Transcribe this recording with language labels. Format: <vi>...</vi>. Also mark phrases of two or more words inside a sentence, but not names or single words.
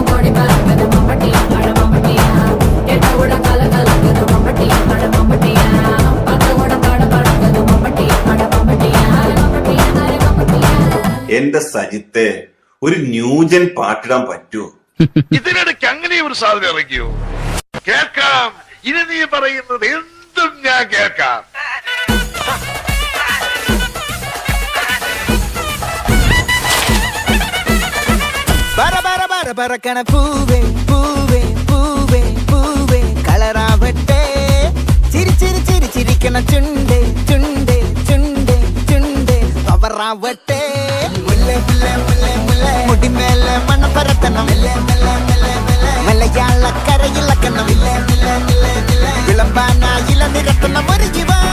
<ta>கோடி பறக்கத மம்பட்டியா அட மம்பட்டியா எட்டோட கல கலக்கத மம்பட்டியா அட மம்பட்டியா பத்தோட பாட பறக்கத மம்பட்டியா அட மம்பட்டியா மம்பட்டியா அட மம்பட்டியா</ta> <ml>എന്റെ സജിത്തെ ഒരു ന്യൂജൻ പാട്ടിടാൻ പറ്റുമോ? ഇതിനിടയ്ക്ക് അങ്ങനെ ഒരു സാധനം ഇറങ്ങിയോ? കേൾക്കാം. ഇനി നീ പറയുന്നത് എന്തും ഞാൻ കേൾക്കാം. പറക്കണ പൂവേ പൂവേ പൂവേ പൂവേ കളറാവട്ടെ ചിരിക്കണ ചുണ്ടേ ചുണ്ടേ ചുണ്ടേ ചുണ്ടേ കവറാവട്ടെ മുടിമേലെ മണ്ണ പരത്തണം മലയാള കരയിളക്കണം വിളമ്പാനായില നിരത്തണം ഒരു ജീവ</ml>